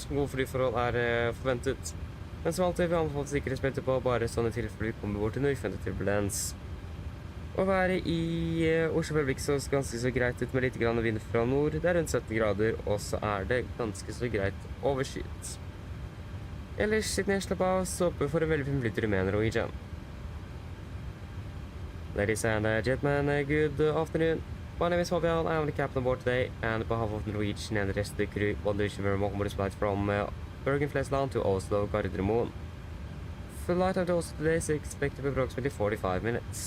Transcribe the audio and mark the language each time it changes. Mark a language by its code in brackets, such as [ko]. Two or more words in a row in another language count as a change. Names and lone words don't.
[no] Gode flyforhold er forventet. Men som alltid, vi anbefaler sikkerhetsbeltet på bare sånne tilfeller vi kommer bort til når vi forventer turbulens. Å være i Oslo Public så ganske så greit ut med litt grann vind fra nord. Det er rundt 17 grader, og så er det ganske så greit overskyet. Ellers, sitt ned, slapp av, så håper vi for en veldig fin flytur med Norwegian. [en] Ladies and gentlemen, good afternoon. My name is Fabian, I am the captain aboard today, and on behalf of Norwegian and the rest of the crew, I want to wish you very welcome on this flight from Bergen Flesland to Oslo Gardermoen. Flight time to Oslo today is expected to be approximately 45 minutes.